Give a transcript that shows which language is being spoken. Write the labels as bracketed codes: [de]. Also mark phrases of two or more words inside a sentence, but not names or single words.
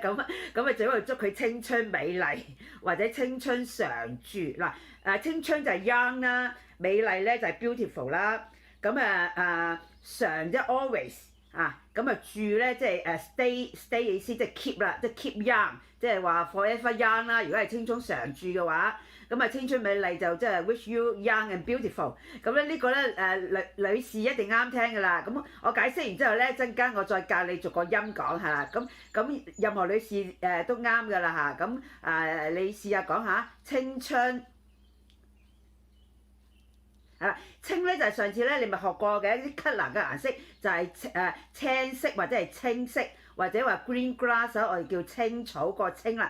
[yue] 咁最好祝佢青春美麗或者青春常駐嗱。青春就係 young 啦，美麗咧就係 beautiful 啦。咁常即係 always 咁住咧即係stay 意思即係 keep 啦，即係 [en] keep young， [yue] 即係話 [en] forever young [yue] 啦。如果係青春常駐嘅話，咁青春美麗就即係 [en] wish you young and beautiful。 [yue] 咁咧呢個咧女士一定啱聽㗎啦。咁我解釋完之後咧，陣間我再教你逐個音講下。咁任何女士都啱㗎啦嚇。咁你試下講下青春。青咧就係上次咧你咪學過嘅啲 colour 嘅顏色就係青色或者係青色或者話 [en] green grass [yue] 我哋叫青草個青啦。